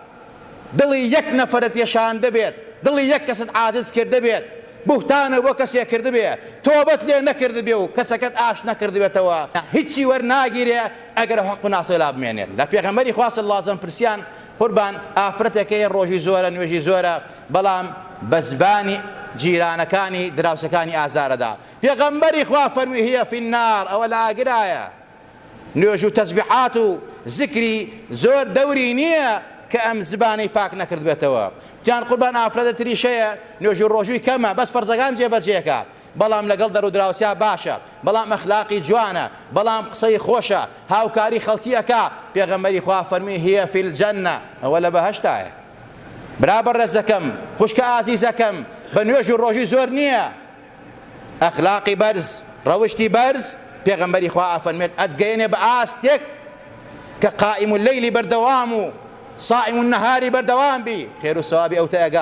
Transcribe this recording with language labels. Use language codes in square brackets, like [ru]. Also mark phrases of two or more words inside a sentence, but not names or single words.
[ckb] دڵی یەک نەفەرت یەشان دەبێت دڵی یەک کەست عاجز کرد دەبێت بوهتانە بۆ کەسێک کرد بێ تۆبەت لێ نەکرد بێ و کەسەکەت ئاش نەکرد بێتەوە هیچی وەرناگیرێ ئەگەر حەق و ناسۆی لا بمێنێت لە پێغەمبەری خوا [ar] صلی الله علیه وسلم [ckb] پرسیان قوربان ئافرەتێکەیە ڕۆژی زۆرە نوێژی زۆرە بەڵام بە زبانی جیرانەکانی دراوسەکانی ئازدارەدا پێغەمبەری خوا فەرمی [ar] هي في النار [ckb] ئەوە لە ئاگرایە نوێژ و تەسبیحات و زیکری زۆر دەوری نییە کە ئەم زبانەی پاک نەکرد بێتەوە جان قوربان ئافرەتە تریشەیە نوێژ و ڕۆژووی کەمە بەس فەرزەکان جێبەجێکە بەڵام لەگەڵ دەرو دراوسیا باشە، بەڵام ئەخلاقی جوانە، بەڵام قسەی خۆشە، هاوکاری خەڵکی ئەکا. پێغەمبەری خوا فەرمی [ar] هي في الجنة، [ckb] ئەوە لە بەهەشتایە. برابر ڕێزەکەم، خوشکە ئازیزەکەم، بە نوێژ و ڕۆژی زۆر نییە. ئەخلاقی بەرز، ڕەوشتی بەرز، پێغەمبەری خوا ئەفەرمێت ئەتگەیەنێ بە ئاستێک کە [ar] قائم اللەیلی [ckb] بەردەوام و [ar] صائم النهاری [ckb] بەردەوام بی، خێر و سەوابی ئەو تەیەگا.